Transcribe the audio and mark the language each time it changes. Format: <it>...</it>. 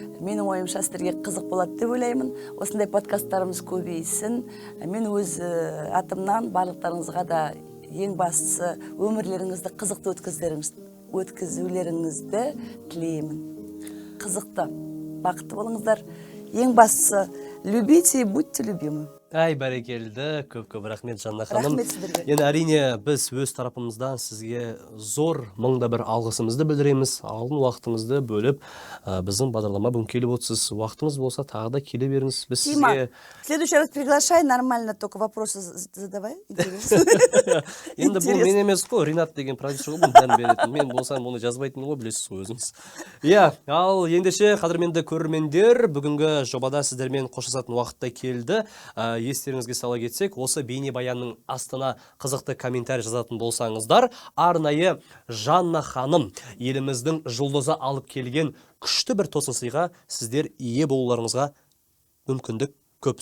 <kk>Менің ойымша сіздерге қызық болады деп ойлаймын. Осындай подкасттарымыз көбейсін. Мен өз атымнан барлықтарыңызға да ең бастысы өмірлеріңізді қызықты өткізулеріңізді тілеймін. Қызықты, бақытты болыңыздар. Ең бастысы</kk> <ru>любите и будьте любимы.</ru> <kk>Ай, бәрекелді, көп рахмет, Жанна ханым. Рахмет сіздерге. Енді әрине біз өз тарапымыздан сізге зор мыңда бір алғысымызды білдіреміз. Алдын уақытыңызды бөліп, біздің бағдарлама бүгін келіп отырсыз. Уақытыңыз болса тағы да келе беріңіз. Біз сізге...</kk> <ru>В следующий раз приглашай, нормально, только вопросы задавай.</ru> <kk>Енді бұл мен емес қой, Ринат деген продюсер ғой, бұны беретін. Мен болсам оны жазбайтын ғой, білесіз ғой өзіңіз. Иә, ал ендеше қадірменді көрермендер, бүгінгі жобада сіздермен қоштасатын уақытта келді. Естеріңізге сала кетсек, осы бейнебаянның астына қызықты комментарий жазатын болсаңыздар, арнайы Жанна ханым еліміздің жұлдызы алып келген күшті бір тосын сыйға сіздер ие болуларыңызға мүмкіндік көп.</kk>